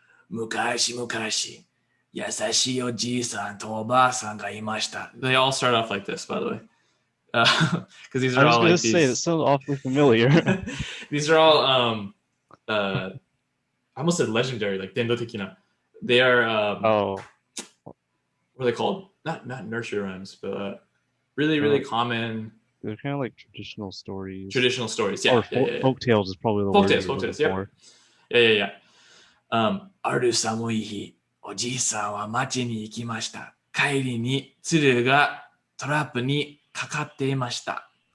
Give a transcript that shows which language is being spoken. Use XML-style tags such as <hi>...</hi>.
<ja>昔々優しいおじいさんとおばあさんがいました.</ja> <en>They all start off like this, by the way. Because these are all like these. I was going to say, that sounds awfully familiar. These are all, I almost said legendary, like Dendo Tekina. They are, what are they called? Not nursery rhymes, but really, really common they're kind of like traditional stories. Traditional stories, yeah. Or folk tales is probably the word you're looking for. Yeah.</en> <ja>ある寒い日、おじいさんは町に行きました。帰りに鶴がトラップにかかっていました。</ja>